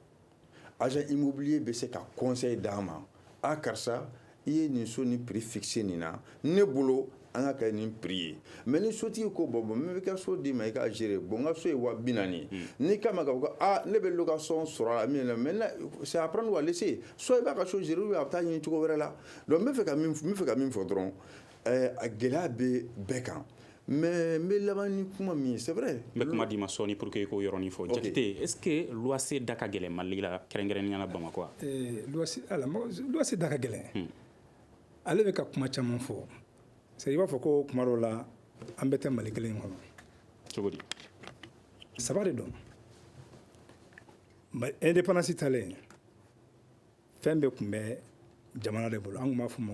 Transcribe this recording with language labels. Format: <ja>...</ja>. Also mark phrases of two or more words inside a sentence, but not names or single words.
<fr>agent immobilier</fr> <bm>bɛ se ka conseil d'an ma a karisa i ye nin so ni</bm> <fr>prix fixé</fr> <bm>nin na ne bolo an ka kɛ nin prix ye mais ni sotigi ko bon n bɛ ka so d'i ma i k'a gérer bon n ka so ye $40,000 n'i k'a ma k'a fɔ ne bɛ location sɔrɔ a la min na</bm> <fr>maintenant c'est à prendre ou à laisser</fr> <bm>soit i b'a ka so gérer</bm> <fr>ou bien</fr> <bm>a bɛ taa ɲini cogo wɛrɛ la donc n bɛ fɛ ka min fɔ dɔrɔn a gɛlɛya bɛ bɛɛ kan mais n bɛ laban ni kuma min ye</bm> <fr>c'est vrai</fr> <bm>n bɛ kuma d'i ma sɔɔni</bm> <fr>pour que</fr> <bm>i k'o yɔrɔnin fɔ Jakite</bm> <fr>est-ce que loyer</fr> <bm>da ka gɛlɛn Mali la kɛrɛnkɛrɛnnenya la Bamakɔ wa loyer da ka gɛlɛn ale bɛ ka kuma caman fɔ c'est i b'a fɔ ko kuma dɔw la an bɛ tɛ Mali kelen kɔnɔ cogo di saba de don indépendance talen fɛn bɛɛ tun bɛ jamana de bolo an tun b'a fɔ o ma</bm>